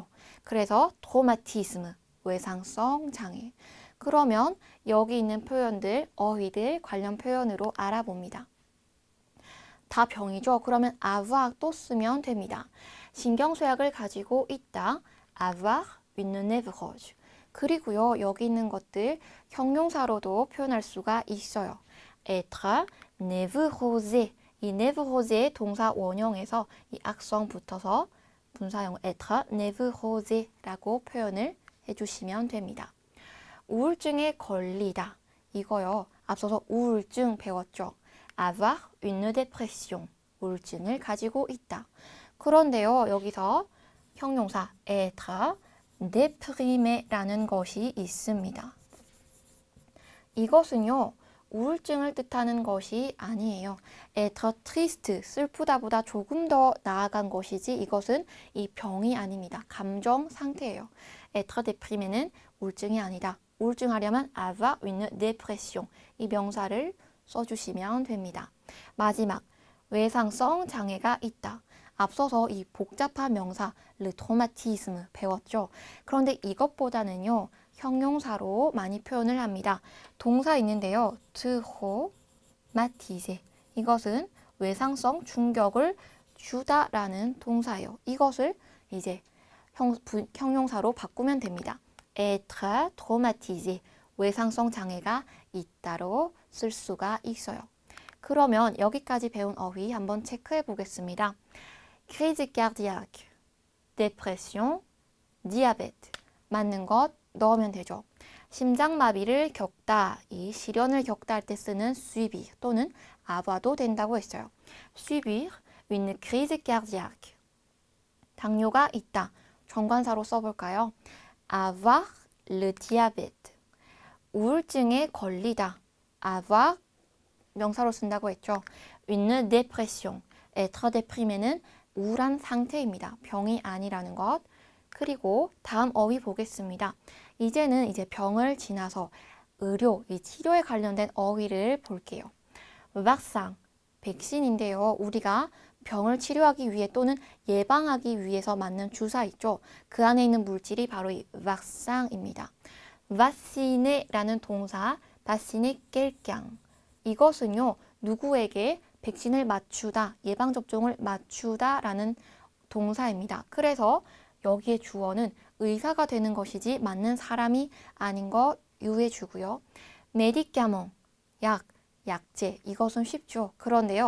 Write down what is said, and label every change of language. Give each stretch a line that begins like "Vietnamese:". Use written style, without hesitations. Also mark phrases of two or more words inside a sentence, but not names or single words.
Korean: 그래서 트로마티스무, 외상성 장애. 그러면 여기 있는 표현들, 어휘들 관련 표현으로 알아봅니다. 다 병이죠. 그러면 avoir 또 쓰면 됩니다. 신경쇠약을 가지고 있다.
French: avoir une névrose.
Korean: 그리고요. 여기 있는 것들 형용사로도 표현할 수가 있어요.
French: être névrosé.
Korean: 이 névrosé의 동사 원형에서 이 악성 붙어서 분사형
French: être névrosé
Korean: 라고 표현을 해주시면 됩니다. 우울증에 걸리다. 이거요. 앞서서 우울증 배웠죠.
French: avoir une dépression.
Korean: 우울증을 가지고 있다. 그런데요. 여기서 형용사
French: être déprimé
Korean: 라는 것이 있습니다. 이것은요. 우울증을 뜻하는 것이 아니에요.
French: être triste,
Korean: 슬프다보다 조금 더 나아간 것이지 이것은 이 병이 아닙니다. 감정 상태예요.
French: être déprimé
Korean: 는 우울증이 아니다. 우울증하려면
French: avoir une dépression.
Korean: 이 명사를 써주시면 됩니다. 마지막, 외상성 장애가 있다. 앞서서 이 복잡한 명사
French: le traumatisme
Korean: 배웠죠. 그런데 이것보다는요. 형용사로 많이 표현을 합니다. 동사 있는데요. traumatiser. 이것은 외상성 충격을 주다라는 동사예요. 이것을 이제 형용사로 바꾸면 됩니다.
French: être traumatisé.
Korean: 외상성 장애가 있다로 쓸 수가 있어요. 그러면 여기까지 배운 어휘 한번 체크해 보겠습니다.
French: crise cardiaque, dépression, diabète.
Korean: 맞는 것 넣으면 되죠. 심장마비를 겪다, 이 시련을 겪다 할 때 쓰는 subir 또는 avoir도 된다고 했어요.
French: subir une crise cardiaque.
Korean: 당뇨가 있다. 정관사로 써볼까요?
French: avoir le diabète.
Korean: 우울증에 걸리다. avoir 명사로 쓴다고 했죠.
French: une dépression. être déprimé
Korean: 는 우울한 상태입니다. 병이 아니라는 것. 그리고 다음 어휘 보겠습니다. 이제는 이제 병을 지나서 의료, 이 치료에 관련된 어휘를 볼게요. vaccin, 백신인데요. 우리가 병을 치료하기 위해 또는 예방하기 위해서 맞는 주사 있죠. 그 안에 있는 물질이 바로 이 vaccin입니다. vaccine라는 동사,
French: vacciner quelqu'un.
Korean: 이것은요. 누구에게 백신을 맞추다, 예방접종을 맞추다라는 동사입니다. 그래서 여기에 주어는 의사가 되는 것이지 맞는 사람이 아닌 것 유의해 주고요. médicament, 약, 약제. 이것은 쉽죠. 그런데요.